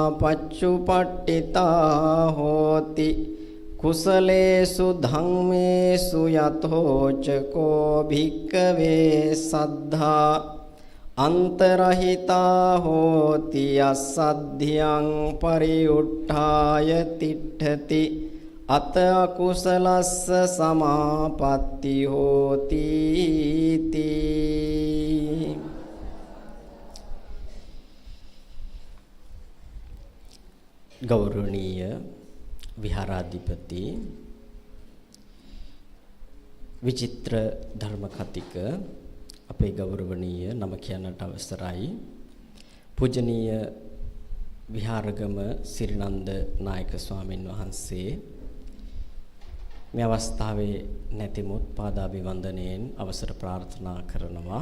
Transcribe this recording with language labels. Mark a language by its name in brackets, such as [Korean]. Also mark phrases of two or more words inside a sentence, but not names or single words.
[Pali] පච්චුපට්ඨිතා හෝති කුසලේසු ධම්මේසු යතෝච කෝ භික්කවේ සද්ධා අන්තරහිතා හෝති අසද්ධියං පරිඋට්ඨාය තිට්ඨති අත අකුසලස්ස සමාපatti හෝති තී [Sinhala] ගෞරවනීය විහාරාධිපති විචිත්‍ර ධර්ම කතික අපේ ගෞරවනීය නම කියන්නට අවසරයි පූජනීය විහාරගම සිරිනන්ද නායක ස්වාමින් වහන්සේ මේ අවස්ථාවේ නැතිමුත් පාදාභිවන්දනයෙන් අවසර ප්‍රාර්ථනා කරනවා.